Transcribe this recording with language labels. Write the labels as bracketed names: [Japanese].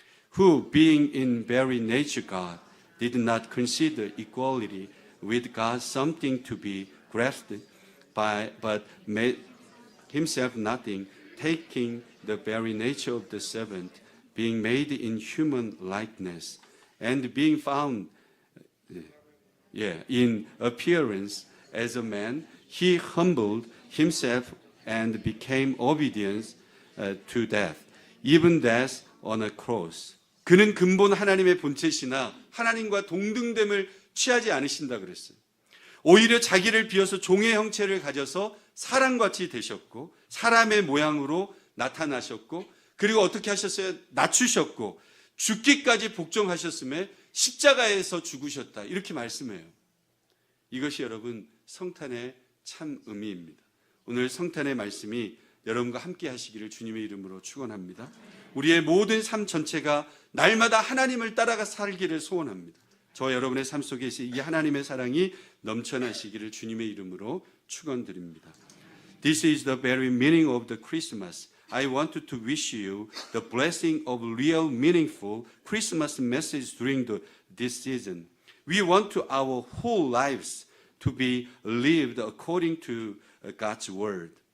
[English] Who, being in very nature God, did not consider equality with God something to be grasped by, but made himself nothing, taking the very nature of the servant, being made in human likeness, and being found in appearance as a man, he humbled himself and became obedient to death, even death on a cross. [Korean] 그는 근본 하나님의 본체시나 하나님과 동등됨을 취하지 않으신다 그랬어요. 오히려 자기를 비워서 종의 형체를 가져서 사람같이 되셨고 사람의 모양으로 나타나셨고 그리고 어떻게 하셨어요? 낮추셨고 죽기까지 복종하셨음에 십자가에서 죽으셨다. 이렇게 말씀해요. 이것이 여러분 성탄의 참 의미입니다. 오늘 성탄의 말씀이 여러분과 함께 하시기를 주님의 이름으로 축원합니다. 우리의 모든 삶 전체가 날마다 하나님을 따라가 살기를 소원합니다. 저와 여러분의 삶 속에 이 하나님의 사랑이 넘쳐나시기를 주님의 이름으로 축원드립니다. [English] This is the very meaning of the Christmas. I want to wish you the blessing of real meaningful Christmas message during this season. We want our whole lives to be lived according to God's word.